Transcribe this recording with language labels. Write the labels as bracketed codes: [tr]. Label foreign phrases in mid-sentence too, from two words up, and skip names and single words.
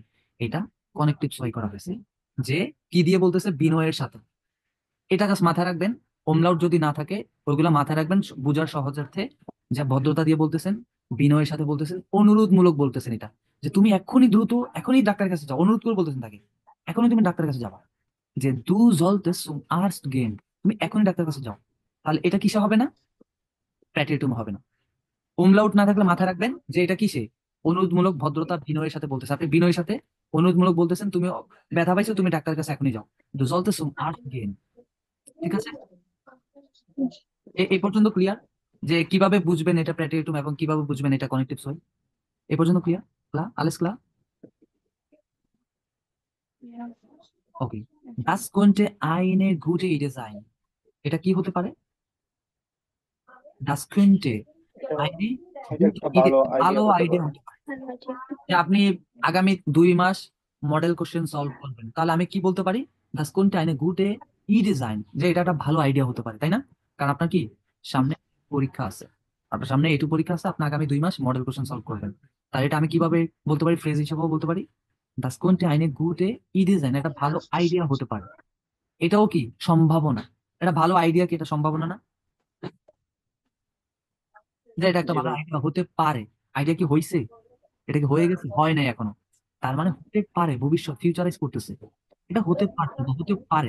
[bn] এটা [de] Konjunktiv zwei [bn] করা হয়েছে। যে কি দিয়ে বলতেছে? বিনয়ের সাথে। এটা জাস্ট মাথায় রাখবেন। umlaut যদি না থাকে ওইগুলা মাথায় রাখবেন বোঝার সহজার্থে। যা ভদ্রতা দিয়ে বলতেছেন, বিনয়ের সাথে বলতেছেন, অনুরোধমূলক বলতেছেন এটা, যে তুমি এক্ষুনি দ্রুত এখনই ডাক্তারের কাছে যাও, অনুরোধ করে বলতেছেন তাকে এখনই তুমি ডাক্তারের কাছে যাবা। [de] যে du solltest zum Arzt gehen, [bn] তুমি এখনই ডাক্তারের কাছে যাও। তাহলে এটা কিসে হবে না? প্যাটেটুম হবে না। umlaut না থাকলে মাথায় রাখবেন যে এটা কিসে? অনুরোধমূলক, ভদ্রতা, বিনয়ের সাথে বলতেছে। আপনি বিনয়ের সাথে অনুরোধমূলক বলতেছেন, তুমি ব্যথা পাইছো, তুমি ডাক্তারের কাছে এখনই যাও। [de] du solltest zum Arzt gehen, [bn] ঠিক আছে? এই পর্যন্ত ক্লিয়ার? যে কিভাবে বুঝবেন এটা প্যাটেটুম এবং কিভাবে বুঝবেন এটা [de] Konjunktiv zwei? [bn] এই পর্যন্ত ক্লিয়ার? [de] alles klar? [bn] ওকে। [de] Das könnte eine gute Idee sein, [bn] এটা কি হতে পারে? [de] Das könnte eine [bn] এটা [de] gute [bn] একটা [de] Idee, [bn] ভালো আইডিয়া ভালো হতে আইডিয়া পারে। হতে পারে। যে আপনি আগামী 2 মাস মডেল কোশ্চেন সলভ করবেন, তাহলে আমি কি বলতে পারি? [de] Das könnte eine gute Idee sein, [bn] যে এটা একটা ভালো আইডিয়া হতে পারে, তাই না? কারণ আপনার কি সামনে পরীক্ষা আছে, আপনার সামনে এটু পরীক্ষা আছে, আপনি আগামী 2 মাস মডেল কোশ্চেন সলভ করবেন। তাহলে এটা আমি কিভাবে বলতে পারি? ফ্রেজ হিসেবেও বলতে পারি। [de] Das könnte eine gute Idee sein, [bn] এটা ভালো আইডিয়া হতে পারে। এটাও কি সম্ভাবনা? এটা ভালো আইডিয়া কি? এটা সম্ভাবনা না যে এটা একটা জি ভালো ভাই। আইডিয়া হতে পারে? আইডিয়া কি হয়েছে? এটা কি হয়ে গেছে? হয় নাই এখনো। তার মানে হতে পারে, ভবিষ্যৎ ফিউচারাইজ করতেছে। এটা হতে পারতো বা হতে পারে।